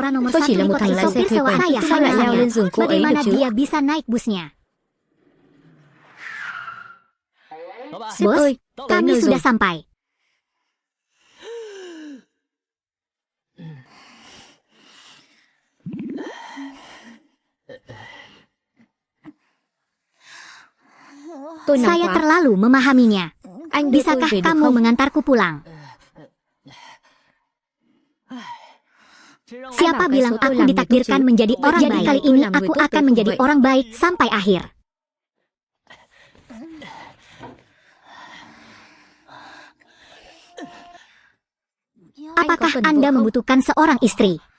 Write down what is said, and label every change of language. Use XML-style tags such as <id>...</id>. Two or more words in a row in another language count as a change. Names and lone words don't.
<vi>Tôi chỉ là một thằng lái xe thuê quèn, sao lại leo lên giường cô ấy được chứ? Sếp ơi,</vi> <id>kami sudah sampai.</id> <vi>Tôi nóng quá.</vi> <id>Terlalu memahaminya.</id> <vi>Anh đưa tôi</vi> <id>Bisakah</id> <vi>về được</vi> <id>kamu</id> <vi>không?</vi> <id>mengantarku pulang? Siapa bilang aku ditakdirkan menjadi orang baik? Jadi kali ini aku akan menjadi orang baik sampai akhir. Apakah Anda membutuhkan seorang istri?</id>